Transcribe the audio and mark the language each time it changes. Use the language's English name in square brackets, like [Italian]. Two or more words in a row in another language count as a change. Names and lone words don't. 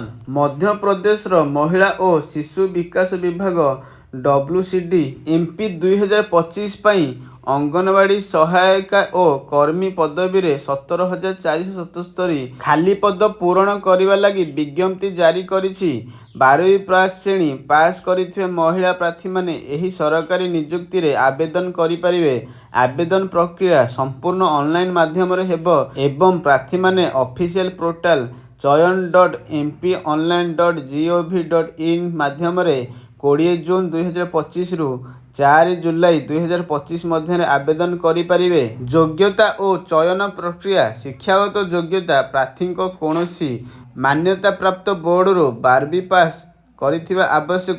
[Odia] ମଧ୍ୟପ୍ରଦେଶର ମହିଳା ଓ ଶିଶୁ ବିକାଶ ବିଭାଗ WCD MP 2025 ପାଇଁ ଅଙ୍ଗନବାଡ଼ି ସହାୟିକା ଓ କର୍ମୀ ପଦବୀରେ 17,477 ଖାଲି ପଦ ପୂରଣ କରିବା ଲାଗି ବିଜ୍ଞପ୍ତି ଜାରି କରିଛି। 12वी ପାସ୍ ଶ୍ରେଣୀ ପାସ୍ କରିଥିବା ମହିଳା ପ୍ରାର୍ଥୀମାନେ ଏହି ସରକାରୀ ନିଯୁକ୍ତିରେ ଆବେଦନ କରିପାରିବେ। ଆବେଦନ ପ୍ରକ୍ରିୟା ସମ୍ପୂର୍ଣ୍ଣ ଅନଲାଇନ୍ ମାଧ୍ୟମରେ ହେବ ଏବଂ ପ୍ରାର୍ଥୀମାନେ ଅଫିସିଆଲ ପୋର୍ଟାଲ chayan.mponline.gov.in ମାଧ୍ୟମରେ 20 ଜୁନ୍ 2025ରୁ 4 ଜୁଲାଇ 2025 ମଧ୍ୟରେ ଆବେଦନ କରିପାରିବେ। ଯୋଗ୍ୟତା ଓ ଚୟନ ପ୍ରକ୍ରିୟା। ଶିକ୍ଷାଗତ ଯୋଗ୍ୟତା। ପ୍ରାର୍ଥୀଙ୍କ କୌଣସି ମାନ୍ୟତାପ୍ରାପ୍ତ ବୋର୍ଡରୁ 12वी ପାସ୍ କରିଥିବା ଆବଶ୍ୟକ।